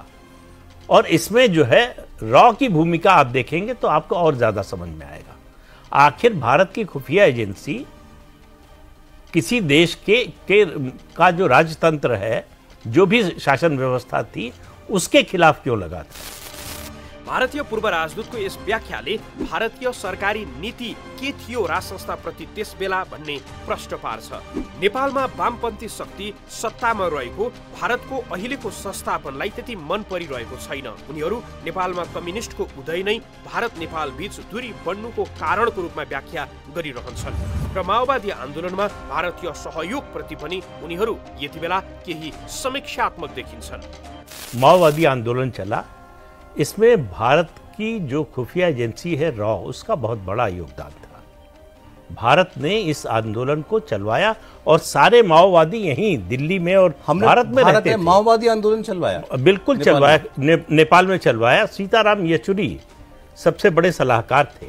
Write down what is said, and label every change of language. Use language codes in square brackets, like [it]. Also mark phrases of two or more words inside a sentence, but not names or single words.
[hi] और इसमें जो है रॉ की भूमिका आप देखेंगे तो आपको और ज्यादा समझ में आएगा। आखिर भारत की खुफिया एजेंसी किसी देश का जो राजतंत्र है, जो भी शासन व्यवस्था थी, उसके खिलाफ क्यों लगा था? [ne] भारतीय पूर्व राजदूतको यस व्याख्याले भारतीय सरकारी नीति के थियो राजसंस्थाप्रति त्यसबेला भन्ने प्रश्न पार्छ। नेपालमा वामपन्थी शक्ति सत्तामा रहेको भारतको अहिलेको संस्थापनलाई त्यति मन परिरहेको छैन। उनीहरू नेपालमा कम्युनिस्टको उदय नै भारत नेपाल बीच दूरी बढ्नुको कारणको रूपमा व्याख्या गरिरहन्छन् र माओवादी आन्दोलनमा भारतीय सहयोगप्रति पनि उनीहरू यतिबेला केही समीक्षात्मक देखिन्छन्। [hi] माओवादी आंदोलन चला, इसमें भारत की जो खुफिया एजेंसी है रॉ, उसका बहुत बड़ा योगदान था। भारत ने इस आंदोलन को चलवाया और सारे माओवादी यहीं दिल्ली में और भारत में रहते थे। माओवादी आंदोलन चलवाया, बिल्कुल चलवाया, नेपाल में चलवाया। सीताराम येचुरी सबसे बड़े सलाहकार थे।